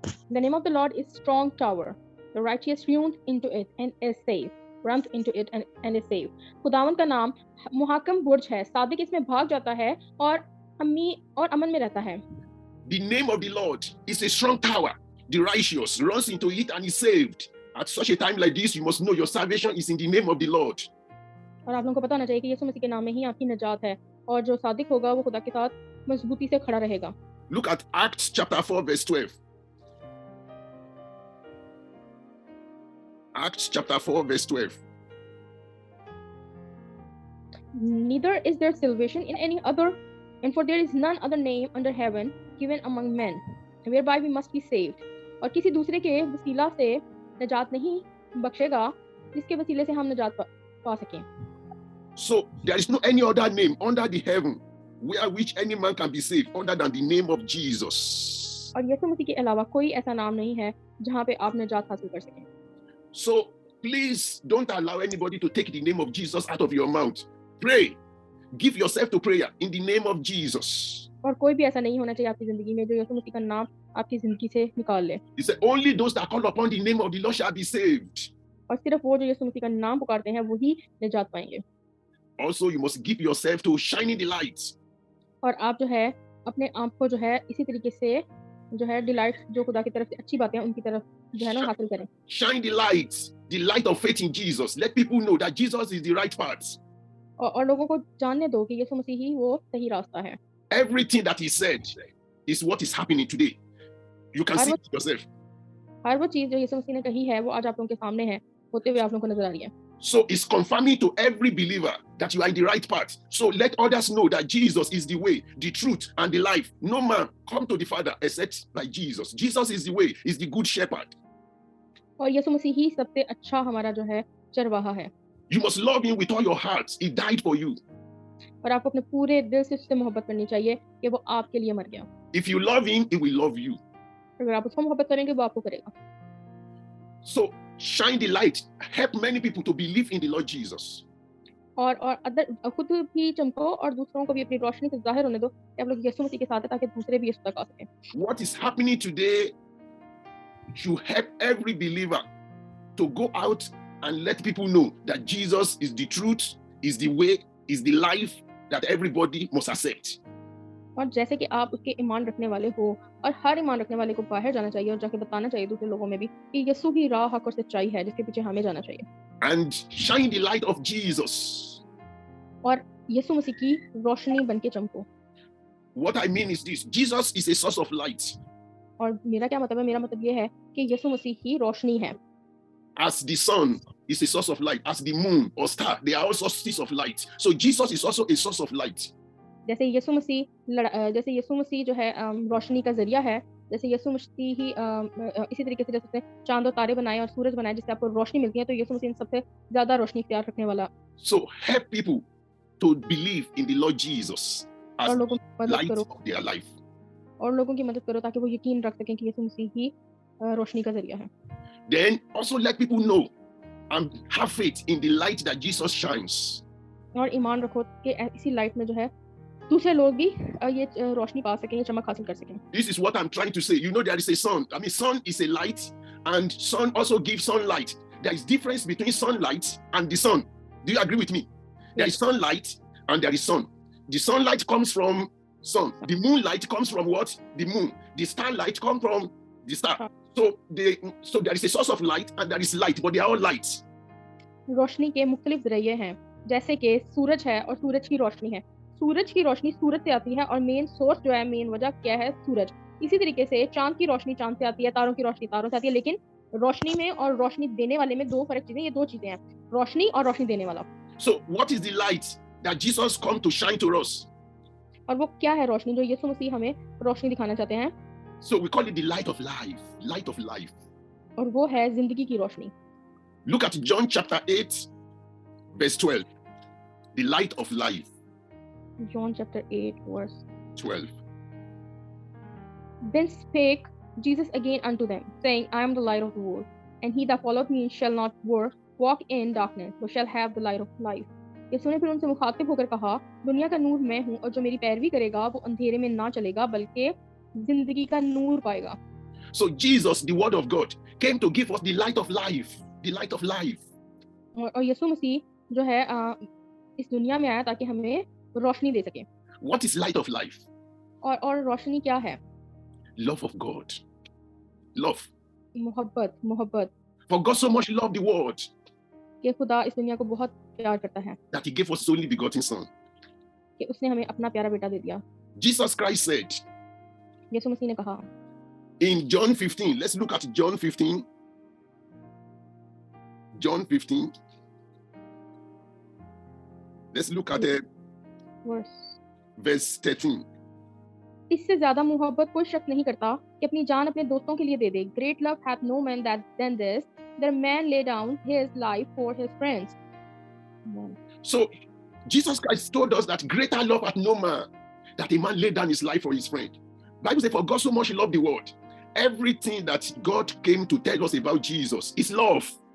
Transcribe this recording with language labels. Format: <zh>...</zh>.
<en>The name of the Lord is strong tower. The righteous runs into it and is safe. Runs into it and is safe.</en> <hi>खुदावंद का नाम मुहाकम बुर्ज है, सादिक इसमें भाग जाता है और अमन में रहता है।</hi> <en>The name of the Lord is a strong tower. The righteous runs into it and is saved. At such a time like this, you must know your salvation is in the name of the Lord.</en> <hi>और आप लोगों को पता होना चाहिए कि यीशु मसीह के नाम में ही आपकी निजात है, और जो सादिक होगा वो खुदा के साथ मजबूती से खड़ा रहेगा।</hi> <en>Look at Acts chapter 4 verse 12. Acts chapter 4 verse 12. Neither is there salvation in any other, and for there is none other name under heaven given among men whereby we must be saved.</en> <hi>और किसी दूसरे के वसीला से निजात नहीं बख्शेगा जिसके वसीले से हम निजात पा सकें।</hi> <en>So there is no any other name under the heaven where which any man can be saved other than the name of Jesus.</en> <hi>और यीशु मसीह के अलावा कोई ऐसा नाम नहीं है जहाँ पे आप निजात हासिल कर सकें।</hi> <en>So please don't allow anybody to take the name of Jesus out of your mouth. Pray. Give yourself to prayer in the name of Jesus.</en> <hi>और कोई भी ऐसा नहीं होना चाहिए आपकी जिंदगी में जो यीशु मसीह का नाम आपकी जिंदगी से निकाल ले।</hi> <en>He said, only those that call upon the name of the Lord shall be saved.</en> <hi>और सिर्फ वो जो यीशु मसीह का नाम पुकारते हैं वही निजात पाएंगे।</hi> <en>Also, you must give yourself to shining the light.</en> <hi>और आप जो है अपने आप को जो है इसी तरीके से जो है डिलाइट जो खुदा की तरफ से अच्छी बातें हैं उनकी तरफ जो है ना हासिल करें।</hi> <en>Shine the light of faith in Jesus. Let people know that Jesus is the right path.</en> <hi>और लोगों को जानने दो कि यीशु मसीह ही वो सही रास्ता है।</hi> <en>Everything that he said is what is happening today. You can see it yourself.</en> <hi>हर वो चीज जो यीशु मसीह ने कही है वो आज आप लोगों के सामने है, होते हुए आप लोगों को नजर आ रही है।</hi> <en>So it's confirming to every believer that you are in the right path. So let others know that Jesus is the way, the truth, and the life. No man come to the Father except by Jesus. Jesus is the way, is the good shepherd.</en> <hi>और यीशु मसीह ही सबसे अच्छा हमारा जो है चरवाहा है।</hi> <en>You must love him with all your heart. He died for you.</en> <hi>और आपको अपने पूरे दिल से उससे मोहब्बत करनी चाहिए कि वो आपके लिए मर गया।</hi> <en>If you love him, he will love you.</en> <hi>अगर आप उसको मोहब्बत करेंगे वो आपको करेगा।</hi> <en>So shine the light. Help many people to believe in the Lord Jesus.</en> <hi>और अदर खुद भी चमको और दूसरों को भी अपनी रोशनी से जाहिर होने दो कि आप लोग यीशु मसीह के साथ हैं ताकि दूसरे भी यीशु तक आ सकें।</hi> <en>What is happening today should help every believer to go out and let people know that Jesus is the truth, is the way, is the life that everybody must accept.</en> <hi>और जैसे कि आप उसके ईमान रखने वाले हो और हर ईमान रखने वाले को बाहर जाना चाहिए और जाके बताना चाहिए दूसरे लोगों में भी कि यीशु ही राह, हक और सच्चाई है जिसके पीछे हमें जाना चाहिए।</hi> <en>And shine the light of Jesus.</en> <hi>और यीशु मसीह की रोशनी बनके चमको।</hi> <en>What I mean is this: Jesus is a source of light.</en> <hi>और मेरा क्या मतलब है? मेरा मतलब ये है कि यीशु मसीह ही रोशनी है।</hi> <en>As the sun is a source of light, as the moon or star, they are all sources of light. So Jesus is also a source of light.</en> <hi>जैसे यीशु मसीह जो है रोशनी का जरिया है, जैसे यीशु मसीह ही इसी तरीके से जैसे चांद और तारे बनाए और सूरज बनाए जिससे आपको रोशनी मिलती है, तो यीशु मसीह सबसे ज्यादा रोशनी इख्तियार रखने वाला।</hi> <en>So help people to believe in the Lord Jesus as</en> <hi>और लोगों की मदद</hi> <en>light</en> <hi>करो</hi> <en>of their life.</en> <hi>और लोगों की मदद करो ताकि वो यकीन रख सकें कि यीशु मसीह ही रोशनी का जरिया है।</hi> <en>Then also let people know and have faith in the light that Jesus shines.</en> <hi>और ईमान रखो कि इसी लाइट में जो है दूसरे लोग भी ये रोशनी पा सकें, ये चमक हासिल कर सकें।</hi> <en>This is what I'm trying to say. You know, there is a sun. I mean, sun is a light, and sun also gives sunlight. There is difference between sunlight and the sun. Do you agree with me? There is sunlight and there is sun. The sunlight comes from sun. The moonlight comes from what? The moon. The starlight comes from the star. So there is a source of light and there is light, but they are all lights.</en> <hi>रोशनी के मुख्तलिफ जरिए हैं, जैसे कि सूरज है और सूरज की रोशनी है। सूरज की रोशनी सूरज से आती है और</hi> <en>main source</en> <hi>जो है, मेन वजह क्या है? सूरज। इसी तरीके से चांद की रोशनी चांद से आती है, तारों की रोशनी तारों से आती है, लेकिन रोशनी में और रोशनी देने वाले में दो फर्क चीजें, ये दो चीजें हैं, रोशनी और रोशनी देने वाला।</hi> <en>So what is the light that Jesus come to shine to us?</en> <hi>और वो क्या है रोशनी जो यीशु मसीह हमें रोशनी दिखाना चाहते हैं?</hi> <en>So we call it the light of life, light of life.</en> <hi>और वो है जिंदगी की रोशनी।</hi> <en>Look at John chapter 8 verse 12. The light of life. John chapter 8 verse 12. Then spake Jesus again unto them, saying, I am the light of the world, and he that followeth me shall not walk in darkness, but shall have the light of life.</en> <hi>यीशु ने फिर उनसे मुखातिब होकर कहा, दुनिया का नूर मैं हूँ, और जो मेरी पैरवी करेगा वो अंधेरे में ना चलेगा बल्कि जिंदगी का नूर पाएगा।</hi> <en>So Jesus, the word of God, came to give us the light of life, the light of life.</en> <hi>और यीशु मसीह जो है इस दुनिया में आया ताकि हमें रोशनी दे सके।</hi> <en>What is light of life?</en> <hi>और रोशनी क्या है?</hi> <en>Love of God. Love.</en> <hi>मोहब्बत।</hi> <en>For God so much loved the world</en> <hi>कि खुदा इस दुनिया को बहुत प्यार करता है</hi> <en>that he gave us his only begotten son.</en> <hi>कि उसने हमें अपना प्यारा बेटा दे दिया।</hi> <en>Jesus Christ said</en> <hi>यीशु मसीह ने कहा</hi> <en>in John 15, let's look at John 15. John 15. Let's look at verse 13.</en> <hi>इससे ज्यादा मोहब्बत कोई शख्स नहीं करता कि अपनी जान अपने दोस्तों के लिए दे दे।</hi> <en>Great love hath no man than this, that man lay down his life for his friends. So Jesus Christ told us that greater love hath no man, that a man lay down his life for his friend. Bible says, for God so much loved the world. Everything that God came to tell us about Jesus is love.</en>